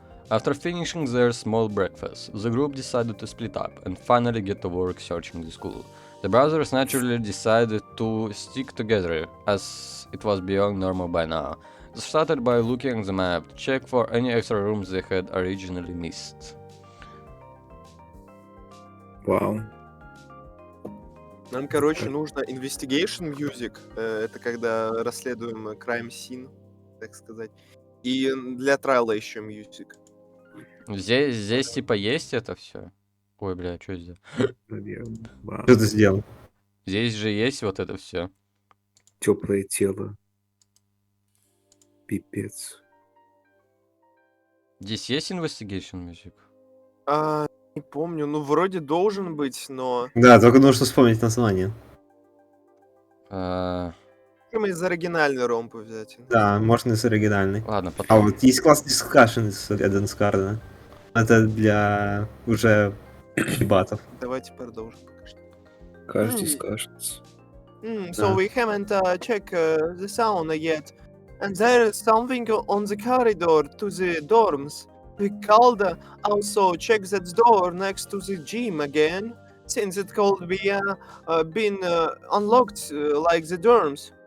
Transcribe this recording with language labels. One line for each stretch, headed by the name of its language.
English: After finishing their small breakfast, the group decided to split up and finally get to work searching the school. The brothers naturally decided to stick together, as it was beyond normal by now. They started by looking at the map to check for any extra rooms they had originally missed.
Russian: Вау. Нам, короче, нужно investigation music. Это когда расследуем crime scene, так сказать. И для трайла еще music. Здесь типа есть это все. Ой, бля, что здесь? Наверное. Что ты сделал? Здесь же есть вот это все. теплое тело. Пипец. Здесь есть investigation music? Не помню, ну вроде должен быть, но... Да, только нужно вспомнить название. Можем из оригинальной ромпы взять. Да, можно из оригинальной. Ладно, А потом. вот есть классный дискашн из Red Scarlet. Это для уже дебатов. Давайте продолжим. Каждый discussions.
English: So we haven't checked the sound yet. And there is something on the corridor to the dorms. We called also check that door next to the gym again, since it could be been unlocked like the dorms.